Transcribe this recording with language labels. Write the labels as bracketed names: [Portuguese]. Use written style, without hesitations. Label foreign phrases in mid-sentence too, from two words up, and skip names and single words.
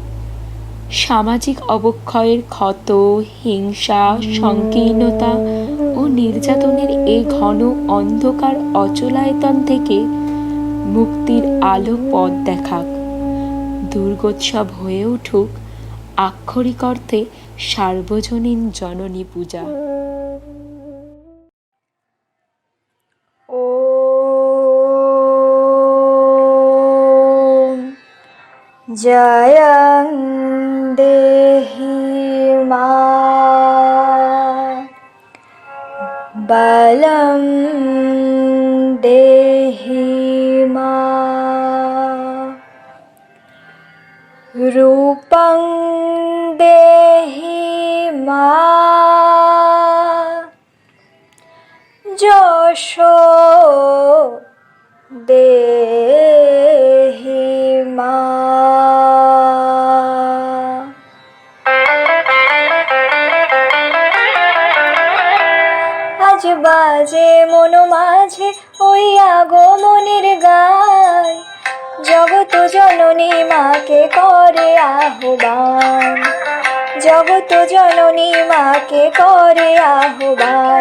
[Bangla] সামাজিক অবক্ষয়ের ক্ষত, হিংসা, সংকীর্ণতা ও নির্যাতনের এ ঘন অন্ধকার অচলায়তন থেকে মুক্তির আলো পথ দেখাক। দুর্গোৎসব হয়ে উঠুক আক্ষরিক অর্থে সার্বজনীন জননী পূজা। [Sanskrit] ॐ जयं देहि मा बलं देहि मा रूपं देहि मा যশো দেহি মা। [Bangla] আজ বাজে মন মাঝে ওই আগমনের গান, জগত জননী মাকে করে আহ্বান, জগত জননী মাকে করে আহ্বান।